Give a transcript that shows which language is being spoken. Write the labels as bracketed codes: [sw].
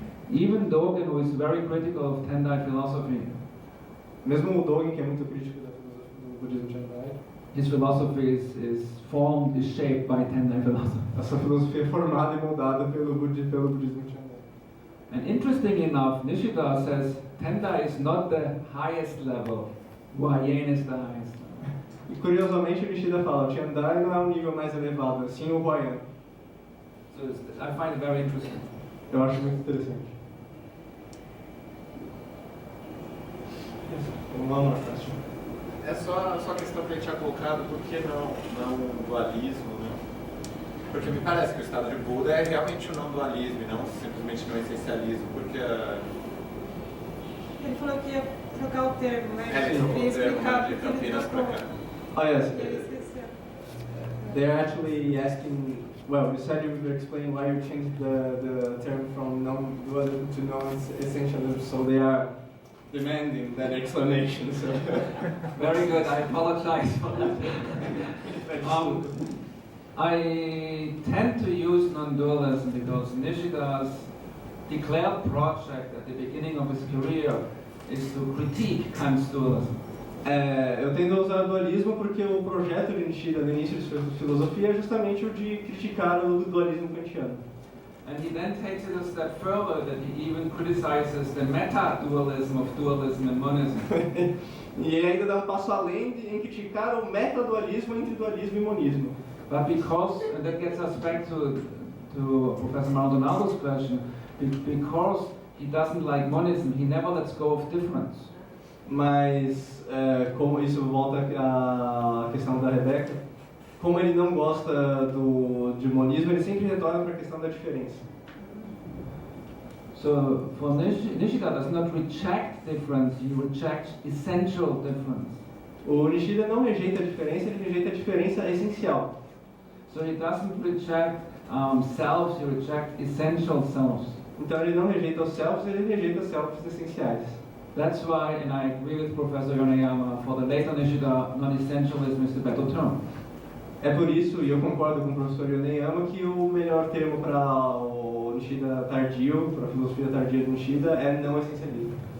[en] Even Dogen, who is very critical of Tendai philosophy, [pt] Mesmo o Dogen, que é muito crítico do budismo Tendai, [en] his philosophy is formed, is shaped by Tendai philosophy. [pt] essa filosofia é formada e moldada pelo budismo Tendai. [en] And interestingly enough, Nishida says Tendai is not the highest level, Huayan is the highest level. [pt] E curiosamente o Nishida fala, o Tendai não é o nível mais elevado, sim o Huayan. [en] So I find it very interesting. [pt] Eu acho muito interessante. Vamos lá, próximo. É só a questão que a gente tinha colocado, por que não dualismo, né? Porque me parece que o estado de Buda é realmente o não dualismo e não simplesmente no essencialismo, porque Ele falou que ia trocar o termo, né? ele trocou o termo de porque ele Campinas para cá. [en] Oh yes, [pt] Ele esqueceu. [en] they're actually asking, well, you said you would explain why you changed the term from non-dualism to non-essentialism, so they are demanding that explanation. So. Very good, I apologize for that. I tend to use non-dualism because Nishida's declared project at the beginning of his career is to critique Kant's dualism. [pt] Eu tendo a usar o dualismo porque o projeto de Nishida no início de sua filosofia é justamente o de criticar o dualismo kantiano. [en] And he then takes it a step further that he even criticizes the meta-dualism of dualism and monism. [pt] E ele ainda dá um passo além em criticar o meta-dualismo entre dualismo e monismo. [en] But because, and that gets us back to Professor Maldonado's question, because he doesn't like monism, he never lets go of difference. [pt] Mas, como isso volta à questão da Rebeca, como ele não gosta de monismo, ele sempre retorna para a questão da diferença. [en] So, for Nishida does not reject difference, he rejects essential difference. [pt] O Nishida não rejeita a diferença, ele rejeita a diferença essencial. [en] So he doesn't reject selves, he rejects essential selves. [pt] Então ele não rejeita os selves, ele rejeita os selves essenciais. [en] That's why, and I agree with Professor Yoneyama, for the later Nishida, non-essentialism is the better term. [pt] É por isso, e eu concordo com o professor Yoneyama, que o melhor termo para o Nishida tardio, para a filosofia tardia de Nishida, é não essencialismo.